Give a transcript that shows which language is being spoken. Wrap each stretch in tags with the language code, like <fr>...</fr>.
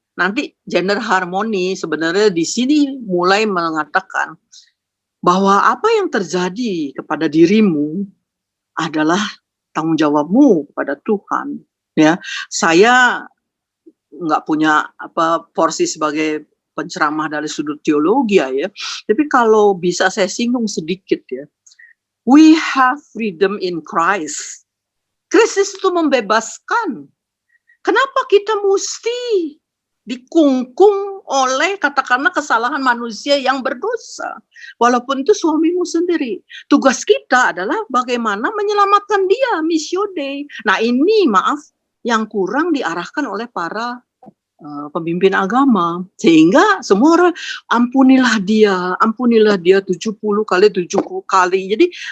<id>Nanti gender harmoni sebenarnya di sini mulai mengatakan bahwa apa yang terjadi kepada dirimu adalah tanggung jawabmu kepada Tuhan. Ya, saya nggak punya porsi sebagai penceramah dari sudut teologi ya. Tapi kalau bisa saya singgung sedikit ya.</id> <en>We have freedom in Christ.</en> <id>Kristus itu membebaskan. Kenapa kita mesti dikungkung oleh katakanlah kesalahan manusia yang berdosa? Walaupun itu suamimu sendiri. Tugas kita adalah bagaimana menyelamatkan dia, missio Dei. Nah ini maaf yang kurang diarahkan oleh para pemimpin agama, sehingga semua orang ampunilah dia 70 kali 70 kali.</id>